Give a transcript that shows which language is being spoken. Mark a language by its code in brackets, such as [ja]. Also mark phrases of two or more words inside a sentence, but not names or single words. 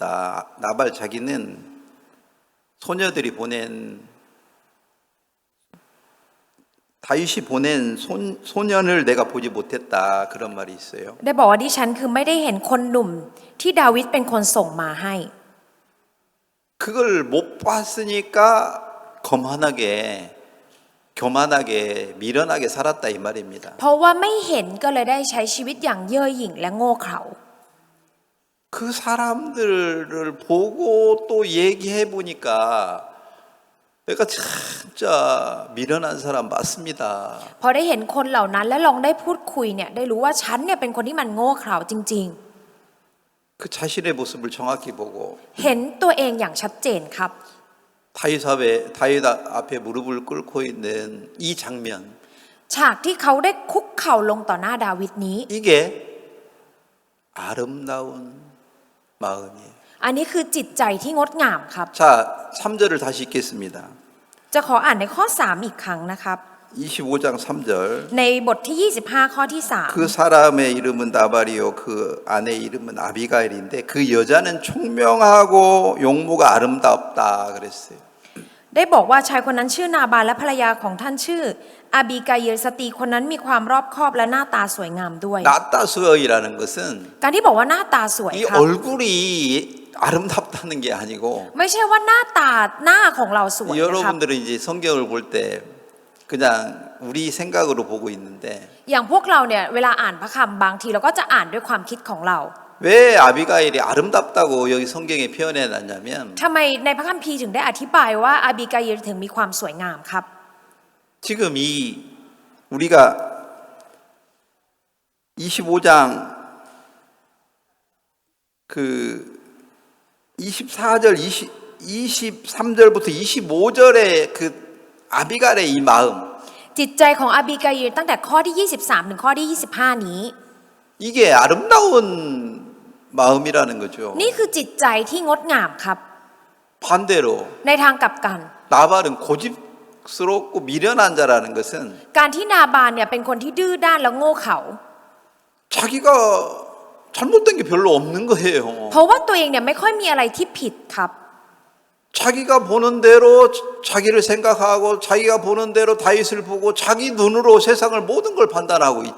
[ko] 나발 자기는 소녀들이 보낸 다윗이 보낸 소년을 내가 보지 못했다. 그런 말이 있어요. [th] ได้บอกว่าดิฉันคือไม่ได้เห็นคนหนุ่มที่ดาวิดเป็นคนส่งมาให้ [ko] 그걸 못 봤으니까 교만하게 미련하게 살았다 이 말입니다. [th] เพราะว่าไม่เห็นก็เลยได้ใช้ชีวิตอย่างเย่อหยิ่งและโง่เขลา [ko] 그 사람들을 보고 또 얘기해 보니까 내가 진짜 미련한 사람 맞습니다. [th] พอได้เห็นคนเหล่านั้นและลองได้พูดคุยเนี่ยได้รู้ว่าฉันเนี่ยเป็นคนที่มันโง่เขลาจริง [ko] 그 자신의 모습을 정확히 보고 [th] ๆ เห็นตัวเองอย่างชัดเจนครับ [ko] 다윗 앞에 무릎을 꿇고 있는 이 장면 [th] ฉากที่เขาได้คุกเข่าลงต่อหน้าดาวิดนี้ [ko] 이게 아름다운 마음이에요. [th] อันนี้คือจิตใจที่งดงามครับ [ko] 자, 3절을 다시 읽겠습니다. [th] จะขออ่านในข้อ 3 อีกครั้งนะครับ [ko] 25장 3절 [th] ในบทที่ 25 ข้อที่ [ko] 그 사람의 이름은 나발이요 그 아내 이름은 아비가일인데 그 여자는 총명하고 용모가 아름답다 그랬어요. [th] 3 ได้บอกว่าชายคนนั้นชื่อนาบาลและภรรยาของท่านชื่ออาบีกาอิลสตรีคนนั้นมีความรอบคอบและหน้าตาสวยงามด้วย [ko] 나따수어이라는 것은 [th] การที่บอกว่าหน้าตาสวย [ko] 이 [th] ครับ [ko] 얼굴이 아름답다는 게 아니고 [th] ไม่ใช่ว่าหน้าของเราสวยนะครับ [ko] 여러분들은 이제 성경을 볼 때 그냥 우리 생각으로 보고 있는데 [th] อย่างพวกเราเนี่ยเวลาอ่านพระคัมภีร์บางทีเราก็จะอ่านด้วยความคิดของเรา [ko] 왜 아비가일이 아름답다고 여기 성경에 표현해 놨냐면 [th] ทำไมในพระคัมภีร์ถึงได้อธิบายว่าอาบีกาอิลถึงมีความสวยงามครับ [ko] 지금 우리가 25장 그 24절 23절부터 25절의 그 아비갈의 이 마음 [th] จิตใจของอาบีกาอิลตั้งแต่ข้อที่ 23 ถึงข้อที่ 25 นี้ [ko] 이게 아름다운 마음이라는 거죠. [th] นี่คือจิตใจที่งดงามครับ [ko] 반대로 [th] ในทางกลับกัน [ko] 나발은 고집스럽고 미련한 자라는 것은 [th] การที่นาบานเนี่ยเป็นคนที่ดื้อด้านและโง่เขลา [ko] 자기가 잘못된 게 별로 없는 거예요. [th] เพราะว่าตัวเองเนี่ยไม่ค่อยมีอะไรที่ผิดครับ [ko] 자기가 보는 대로 자기를 생각하고 자기가 보는 대로 다윗을 보고 자기 눈으로 세상을 모든 걸 판단하고 있지.